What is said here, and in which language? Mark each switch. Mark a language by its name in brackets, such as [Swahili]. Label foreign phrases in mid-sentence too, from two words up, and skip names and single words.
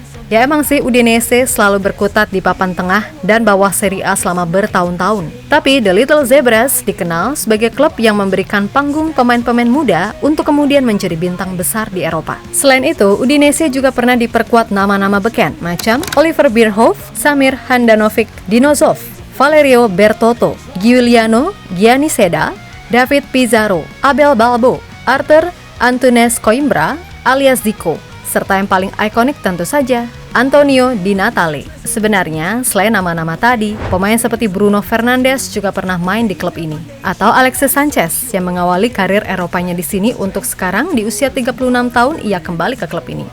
[Indonesian] Ya emang sih Udinese selalu berkutat di papan tengah dan bawah Serie A selama bertahun-tahun. Tapi The Little Zebras dikenal sebagai klub yang memberikan panggung pemain-pemain muda untuk kemudian menjadi bintang besar di Eropa. Selain itu, Udinese juga pernah diperkuat nama-nama beken macam Oliver Bierhoff, Samir Handanovic, Dinozov, Valerio Bertotto, Giuliano Gianniseda, David Pizarro, Abel Balbo, Arthur Antunes Coimbra alias Zico, serta yang paling ikonik tentu saja Antonio Di Natale. Sebenarnya, selain nama-nama tadi, pemain seperti Bruno Fernandes juga pernah main di klub ini. Atau Alexis Sanchez yang mengawali karir Eropanya di sini untuk sekarang di usia 36 tahun ia kembali ke klub ini.